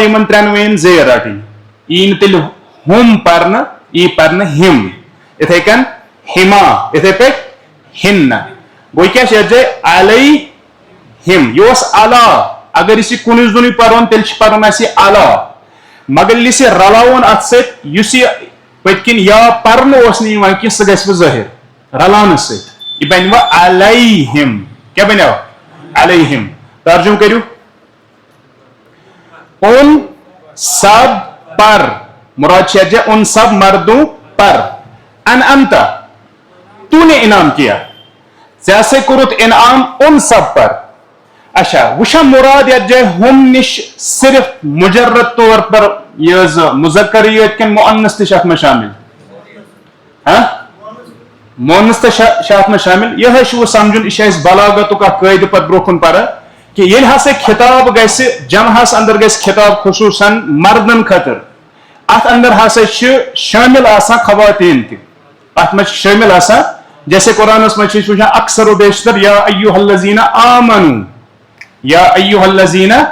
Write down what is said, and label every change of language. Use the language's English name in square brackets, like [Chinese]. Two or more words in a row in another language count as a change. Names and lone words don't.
[Kashmiri] یِمن ترٛٮ۪نوَین زیر رٹٕنۍ یی نہٕ تیٚلہِ ہُم پرنہٕ یی پرنہٕ ہِم یِتھے کٔنۍ ہِما یِتھے پٲٹھۍ ہِنہ گوٚو کیٛاہ چھِ یتھ جایہِ علی ہِم یہِ اوس علا اگر أسۍ یہِ کُنُے زوٚنُے پرون تیٚلہِ چھِ پرُن اَسہِ یہِ علا مگر ییٚلہِ أسۍ یہِ رلاوون اتھ سۭتۍ یُس یہِ پٔتۍ کِنۍ یا پرنہٕ اوس نہٕ یِوان کینٛہہ سُہ گژھِ وۄنۍ ظٲہِر رلاونہٕ سۭتۍ یہِ بنہِ وۄنۍ علیہم کیٛاہ بنیو علیہم ترجُمہ کٔرِو [Urdu] ان سب پر [Kashmiri] مراد چھِ یتھ جایہِ [Urdu] ان سب مردوں پر [Kashmiri] انعمتا [Urdu] تو نے انعام کیا [Kashmiri] ژےٚ ہسا کوٚرُتھ انعام [Urdu] ان سب پر [Kashmiri] اچھا وٕچھا مراد یتھ جایہِ ہُم نِش [Urdu] صرف مجرد طور پر یہ مذکر [Kashmiri] یوت کِنہٕ مؤنث تہِ چھِ اتھ منٛز شامل مؤنث تہِ چھِ اتھ منٛز شامل یِہے چھُ وۄنۍ سمجھُن یہِ چھُ اَسہِ بلاغتُک اکھ قٲیدٕ پتہٕ برونٛہہ کُن پران کہ ییٚلہِ ہسا خطاب گژھِ جمعس اندر گژھِ خطاب خصوٗصن مردن خٲطرٕ اتھ اندر ہسا چھِ شٲمل آسان خواتین تہِ اتھ منٛز چھِ شٲمل آسان جیسے قرآنس منٛز چھِ أسۍ وٕچھان [Urdu] اکثر و بیشتر [Arabic] یا ایُّہا الذیٖنَ آمنوٗ یا ایُّہا الذیٖنَ